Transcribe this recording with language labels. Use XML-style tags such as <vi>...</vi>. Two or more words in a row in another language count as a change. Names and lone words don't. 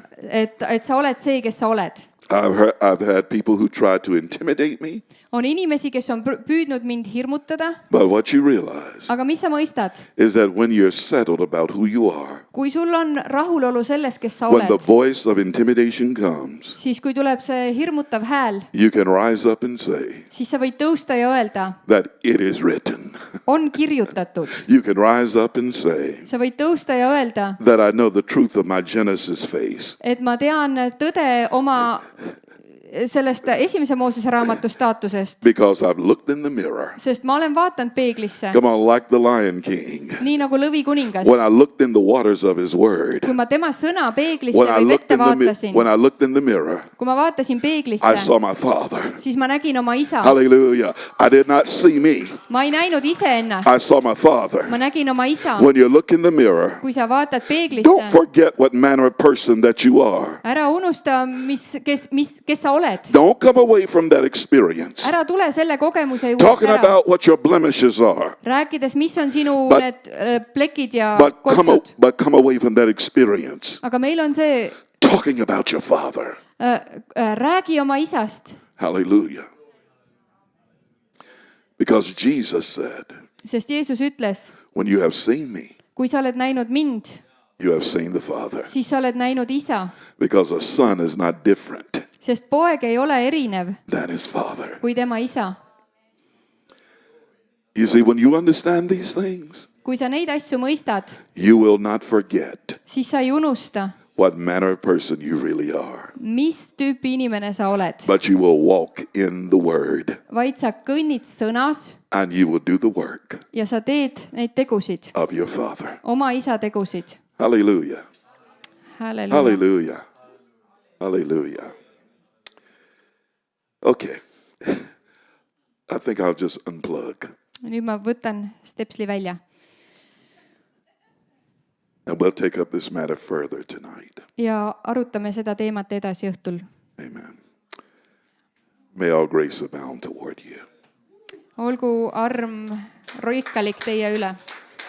<et>et sa oled see, kes sa oled.</et> <en>I've had people who tried to intimidate me,</en> <et>On inimesi, kes on püüdnud mind hirmutada,</et> <en>but what you realize</en> <et>aga mis sa mõistad?</et> <en>is that when you're settled about who you are,</en> <et>Kui sul on rahulolu selles, kes sa</et> <en>when the</en> <et>oled,</et> <en>voice of intimidation comes,</en> <et>siis kui tuleb see hirmutav hääl,</et> <en>you can rise up and say</en> <et>siis sa võid tõusta ja öelda,</et> <en>that it is written.</en> <et>on kirjutatud.</et> <en>You can rise up and say</en> <et>Sa võid tõusta ja öelda,</et> <en>that I know the truth of my Genesis face.</en> <et>et ma tean tõde oma sellest esimese Moosese raamatu staatusest,</et> <en>Because I've looked in the mirror.</en> <et>sest ma olen vaadanud peeglisse,</et> <en>Come on, like the Lion King.</en> <et>nii nagu lõvikuningas.</et> <en>When I looked in the waters of his word.</en> <et>Kui ma tema sõna peeglisse</et> <en>When I</en> <et>või</et> <en>looked</en> <et>vette</et> <en>in the</en> <et>vaatasin,</et> <en>when I looked in the mirror,</en> <et>kui ma vaatasin</et> <en>I</en> <et>peeglisse,</et> <en>saw my Father.</en> <et>siis ma nägin oma isa.</et> <en>Hallelujah. I did not see me.</en> <et>Ma ei näinud iseennast,</et> <en>I saw my Father.</en> <et>ma nägin oma isa.</et> <en>When you look in the mirror,</en> <et>Kui sa vaatad</et> <en>don't</en> <et>peeglisse,</et> <en>forget what manner of person that you are.</en> <et>ära unusta, kes sa oled.</et> <en>Don't come away from that experience.</en> <et>Ära tule selle kogemuse juurest</et> <en>Talking</en> <et>ära,</et> <en>about what your blemishes are,</en> <et>rääkides, mis on sinu</et> <en>But-</en> <et>need plekid ja</et> <en>but</en> <et>kotsud.</et> <en>come away from that experience.</en> <et>Aga meil on see,</et> <en>Talking about your Father.</en> <et>räägi oma isast.</et> <en>Hallelujah. Because Jesus said,</en> <et>sest Jeesus ütles,</et> <en>when you have seen me,</en> <et>kui sa oled näinud mind,</et> <en>you have seen the Father.</en> <et>siis sa oled näinud isa,</et> <en>Because a son is not different</en> <et>sest poeg ei ole erinev</et> <en>than his father.</en> <et>kui tema isa.</et> <en>You see, when you understand these things,</en> <et>kui sa neid asju mõistad,</et> <en>you will not forget</en> <et>siis sa ei unusta,</et> <en>what manner of person you really are.</en> <et>mis tüüpi inimene sa oled,</et> <en>But you will walk in the word</en> <et>vaid sa kõnnid sõnas</et> <en>and you will do the work</en> <et>ja sa teed neid tegusid,</et> <en>of your Father.</en> <et>oma isa tegusid.</et> <en>Hallelujah.</en> <et>Halleluuja.</et> <en>Hallelujah. Hallelujah. Okay. I think I'll just unplug</en> <et>nüüd ma võtan stepsli välja</et> <en>and we'll take up this matter further tonight.</en> <et>ja arutame seda teemat edasi õhtul.</et> <en>Amen. May all grace abound toward you.</en> <et>Olgu arm rikkalik teie üle.</et>